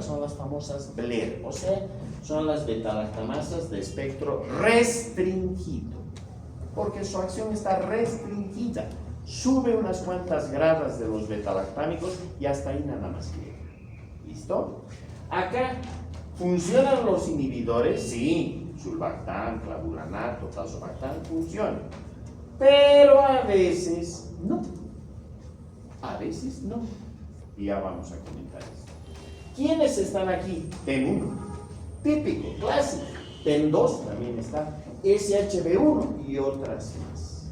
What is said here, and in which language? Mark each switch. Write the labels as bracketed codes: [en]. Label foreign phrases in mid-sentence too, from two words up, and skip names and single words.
[es] Son las famosas BLER, o sea, son las beta-lactamasas de espectro restringido, porque su acción está restringida. Sube unas cuantas gradas de los beta-lactámicos y hasta ahí nada más llega. ¿Listo? Acá, ¿funcionan los inhibidores? Sí. Sulbactam, clavulanato, tazobactam funcionan, pero a veces no. A veces no. Y ya vamos a comentar esto. ¿Quiénes están aquí? TEM1, típico, clásico. TEM2 también está. SHB1 y otras más.